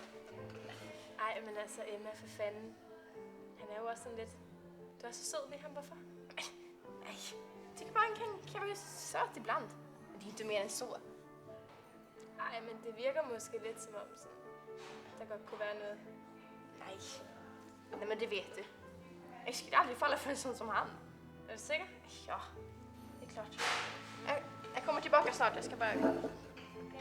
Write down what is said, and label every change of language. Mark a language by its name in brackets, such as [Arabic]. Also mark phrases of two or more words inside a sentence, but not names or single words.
[Danish] Ej, men altså Emma, for fanden. Han er jo også sådan lidt... Du er så sød ved ham, hvorfor? Nej, det kan bare kan være sødt iblandt. Men de er ikke mere end sur. Ej, men det virker måske lidt som om, sådan, der godt kunne være noget. Nej. Nej, men [Norwegian] det vet du. [Danish] Jeg skal aldrig falde for en sådan som ham. Er du sikker? Ja, det er klart. Jeg kommer tilbage snart, jeg skal bare... Okay.